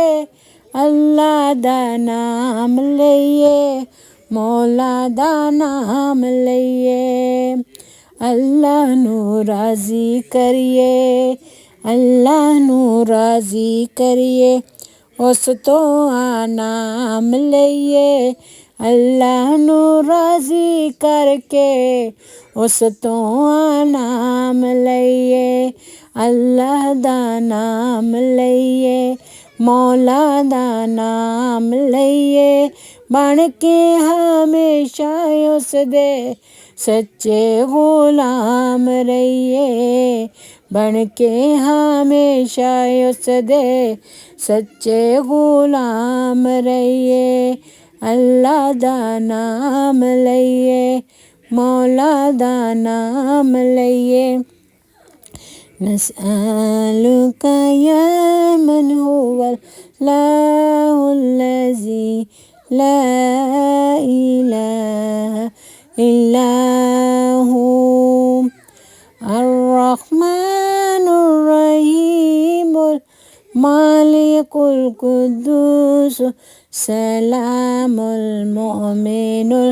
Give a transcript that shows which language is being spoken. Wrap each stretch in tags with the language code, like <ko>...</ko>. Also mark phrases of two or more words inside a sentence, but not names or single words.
<pa>اللہ دا نام لئیے، مولا دا نام لئیے، اللہ نو راضی کریے، اللہ نو راضی کریے، اس تو نام لئیے، اللہ نو راضی کرکے اس تو نام لئیے اللہ دا نام لئیے مولا دا نام لئیے بن کے ہمیشہ اس دے سچے غلام رہیے بن کے ہمیشہ اس دے سچے غلام رہیے اللہ دا نام لئیے مولا دا نام لئیے</pa> <ar>نسألك يا من هو الله الذي لا إله إلا هو الرحمن الرحيم المالك القدوس سلام المؤمن</ar>